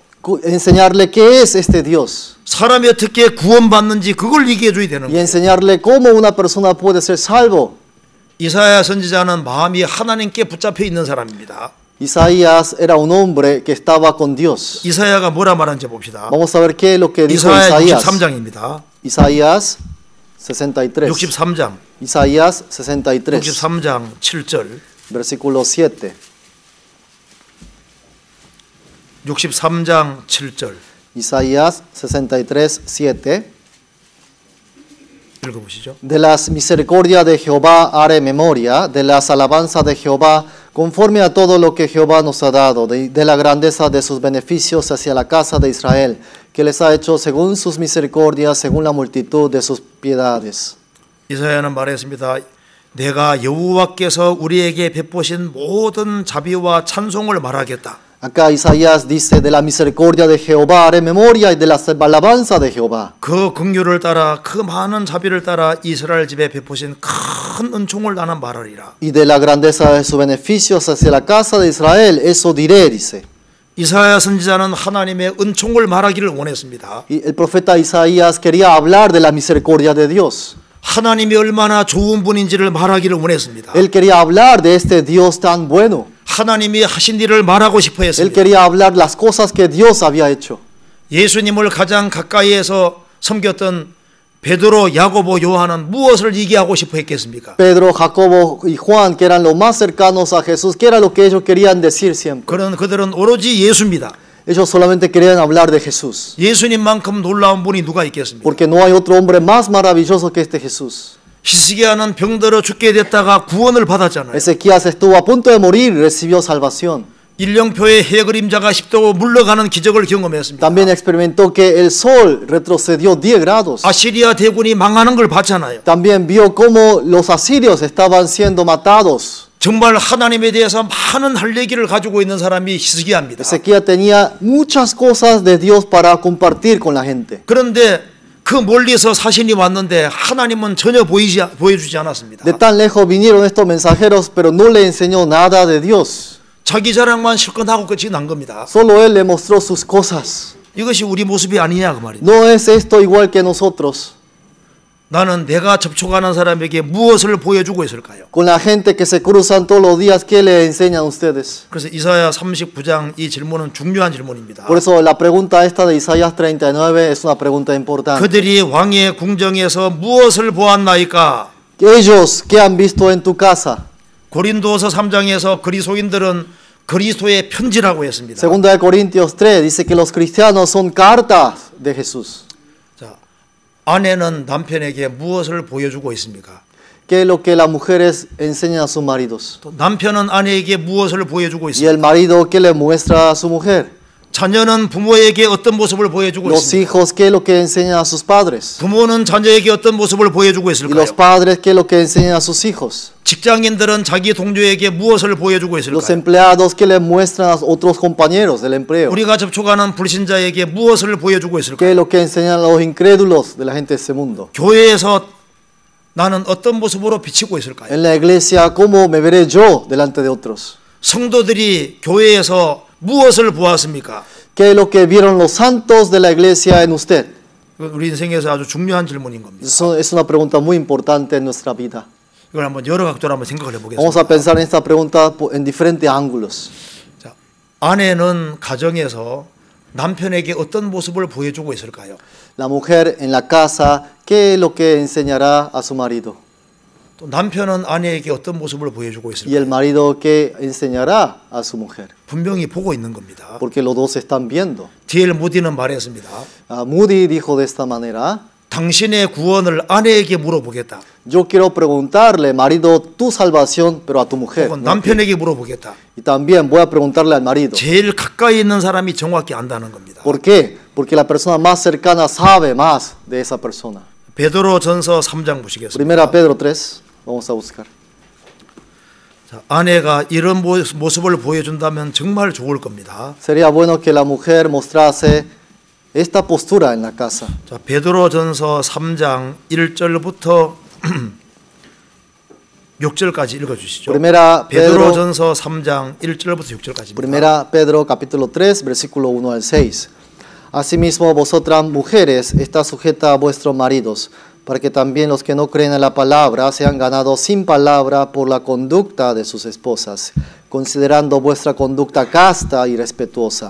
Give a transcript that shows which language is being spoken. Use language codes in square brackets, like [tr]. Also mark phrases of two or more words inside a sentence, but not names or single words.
[es] Enseñarle qué es este Dios. [ko] 사람이 어떻게 구원받는지 그걸 얘기해줘야 되는 [es] Y [ko] 거예요. [es] enseñarle cómo una persona puede ser salvo. [ko] 이사야 선지자는 마음이 하나님께 붙잡혀 있는 사람입니다. [es] Isaías era un hombre que estaba con Dios. [ko] 이사야가 뭐라 말한지 봅시다. [es] Vamos a ver qué es lo que dijo 이사야 Isaías. [ko] 63장입니다. [es] Isaías 63. [ko] 63장. [es] Isaías 63. [ko] 63장 7절. [es] Versículo 7. [ko] 63장 7절 [es] Isaías 63, 7. [ko] 읽어보시죠. [es] De las misericordias de Jehová haré memoria, de las alabanzas de Jehová, conforme a todo lo que Jehová nos ha dado, de la grandeza de sus beneficios hacia la casa de Israel, que les ha hecho según sus misericordias, según la multitud de sus piedades. [ko] 이사야는 말했습니다. 내가 여호와께서 우리에게 베푸신 모든 자비와 찬송을 말하겠다. [es] Acá Isaías dice, de la misericordia de Jehová haré memoria y de las alabanzas de Jehová. [ko] 그 긍휼을 따라 그 많은 자비를 따라 이스라엘 집에 베푸신 큰 은총을 나는 말하리라. [es] Y de la grandeza de sus beneficios hacia la casa de Israel, eso diré, dice. [ko] 이사야 선지자는 하나님의 은총을 말하기를 원했습니다. [es] Y el profeta Isaías quería hablar de la misericordia de Dios. [ko] 하나님이 얼마나 좋은 분인지를 말하기를 원했습니다. [es] Él quería hablar de este Dios tan bueno. [ko] 하나님이 하신 일을 말하고 싶어 [es] Él [ko] 했습니다. [es] quería hablar las cosas que Dios había hecho. [ko] 예수님을 가장 가까이에서 섬겼던 베드로, 야고보, 요한은 무엇을 얘기하고 싶어 했겠습니까? [es] Pedro, Jacobo y Juan, que eran los más cercanos a Jesús, ¿qué era lo que ellos querían decir siempre? [ko] 그들은 오로지 예수입니다. [es] Ellos solamente querían hablar de Jesús. [ko] 예수님만큼 놀라운 분이 누가 있겠습니까? [es] Porque no hay otro hombre más maravilloso que este Jesús. [ko] 히스기야는 병들어 죽게 됐다가 구원을 받았잖아요. [es] Ezequías estuvo a punto de morir y recibió salvación. [ko] 일령표의 해 그림자가 10도 물러가는 기적을 경험했습니다. [es] También experimentó que el sol retrocedió 10 grados. [ko] 아시리아 대군이 망하는 걸 봤잖아요. [es] También vio cómo los asirios estaban siendo matados. [ko] 정말 하나님에 대해서 많은 할 얘기를 가지고 있는 사람이 히스기야입니다. [es] Ezequías tenía muchas cosas de Dios para compartir con la gente. [ko] 그런데 그 멀리서 사신이 왔는데 하나님은 전혀 보여주지 않았습니다. [es] De tan lejos vinieron estos mensajeros, pero no le enseñó nada de Dios. [ko] 자기 자랑만 실컷 하고 끝이 난 겁니다. [es] Solo él le mostró sus cosas. [ko] 이것이 우리 모습이 아니냐 그 말이에요. [es] No es esto igual que nosotros. [ko] 나는 내가 접촉하는 사람에게 무엇을 보여주고 있을까요? [es] Con la gente que se cruzan todos los días, ¿qué le enseñan ustedes? [ko] 그래서 이사야 39장 이 질문은 중요한 질문입니다. [es] Por eso la pregunta esta de Isaías 39 es una pregunta importante. [ko] 그들이 왕의 궁정에서 무엇을 보았나이까? [es] Ellos, ¿qué han visto en tu casa? [ko] 고린도서 3장에서 그리스도인들은 그리스도의 편지라고 했습니다. [es] Segunda de Corintios 3 dice que los cristianos son cartas de Jesús. [ko] 자, 아내는 남편에게 무엇을 보여주고 있습니까? [es] ¿Qué es lo que las mujeres enseñan a sus maridos? [ko] 또 남편은 아내에게 무엇을 보여주고 [es] Y [ko] 있습니까? [es] el marido, ¿qué le muestra a su mujer? [ko] 자녀는 부모에게 어떤 모습을 보여주고 [es] Los [ko] 있습니까? [es] hijos, ¿qué es lo que enseñan a sus padres? [ko] 부모는 자녀에게 어떤 모습을 보여주고 [es] Y [ko] 있을까요? [es] los padres, ¿qué es lo que enseñan a sus hijos? [ko] 직장인들은 자기 동료에게 무엇을 보여주고 [es] Los [ko] 있을까요? [es] empleados, ¿qué le muestran a otros compañeros del empleo? [ko] 우리가 접촉하는 불신자에게 무엇을 보여주고 [es] ¿Qué [ko] 있을까요? [es] es lo que enseñan a los incrédulos de la gente de ese mundo? [ko] 교회에서 나는 어떤 모습으로 비치고 있을까요? [es] En la iglesia, ¿cómo me veré yo delante de otros? [ko] 성도들이 교회에서 무엇을 보았습니까? [es] ¿Qué es lo que vieron los santos de la iglesia en usted? [ko] 우리 인생에서 아주 중요한 질문인 겁니다. [es] Eso es una pregunta muy importante en nuestra vida. [ko] 이걸 한번 여러 각도로 한번 생각을 [es] Vamos [ko] 해보겠습니다. [es] a pensar en esta pregunta en diferentes ángulos. [ko] 자, 아내는 가정에서 남편에게 어떤 모습을 보여주고 있을까요? [es] La mujer en la casa, ¿qué es lo que enseñará a su marido? [ko] 또 남편은 아내에게 어떤 모습을 보여주고 [es] Y [ko] 있을까요? [es] el marido, ¿qué enseñará a su mujer? [ko] 분명히 보고 있는 겁니다. [es] Porque los dos están viendo. [ko] D.L. 무디는 말했습니다. [es] Moody dijo de esta manera: [ko] 당신의 구원을 아내에게 물어보겠다. [es] yo quiero preguntarle, marido, tu salvación, pero a tu mujer. [ko] 혹은 [es] ¿no? [ko] 남편에게 물어보겠다. [es] Y también voy a preguntarle al marido. [ko] 제일 가까이 있는 사람이 정확히 안다는 겁니다. [es] ¿Por qué? Porque la persona más cercana sabe más de esa persona. [ko] 베드로전서 3장 보시겠습니다. [es] Primera Pedro 3, vamos a buscar. [ko] 자, 아내가 이런 모습을 보여준다면 정말 좋을 겁니다. [es] Sería bueno que la mujer mostrase esta postura en la casa. [ko] 자, 베드로전서 3장 1절부터 6절까지 읽어주시죠. [es] Primera Pedro, [ko] 베드로전서 3장 1절부터 6절까지입니다. [es] Primera Pedro capítulo 3, versículo 1 al 6. Asimismo, vosotras mujeres, está sujeta a vuestros maridos, para que también los que no creen en la palabra sean ganados sin palabra por la conducta de sus esposas, considerando vuestra conducta casta y respetuosa.